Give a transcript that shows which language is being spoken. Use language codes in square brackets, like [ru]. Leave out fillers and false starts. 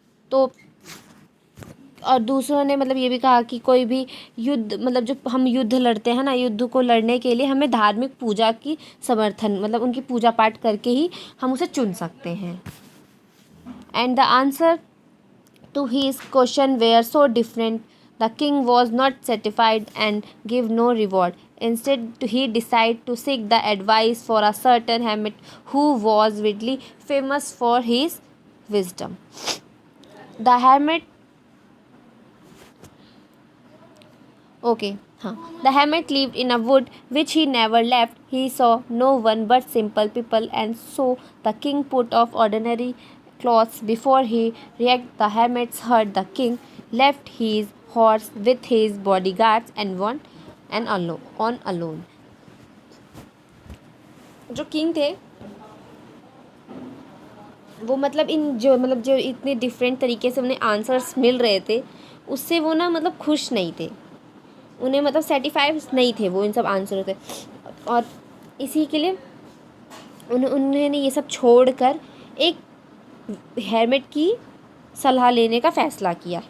[hi] तो और दूसरों ने मतलब ये भी कहा कि कोई भी युद्ध मतलब जो हम युद्ध लड़ते हैं ना, युद्ध को लड़ने के लिए हमें धार्मिक पूजा की समर्थन मतलब उनकी पूजा पाठ करके ही हम उसे चुन सकते हैं। [en] And the answer to his question were so different. The king was not satisfied and gave no reward. Instead, he decided to seek the advice for a certain hermit who was widely famous for his wisdom. The hermit Okay, huh. The hermit lived in a wood which he never left. He saw no one but simple people, and so the king put off ordinary clothes before he reached. The hermits heard the king left his horse with his bodyguards and went on alone. [hi] जो king थे वो जो इतने different तरीके से उन्हें answers मिल रहे थे उससे वो ना मतलब खुश नहीं थे, उन्हें मतलब सेटिस्फाइड नहीं थे वो इन सब आंसरों से। और इसी के लिए उन्होंने ये सब छोड़कर एक हेरमेट की सलाह लेने का फ़ैसला किया।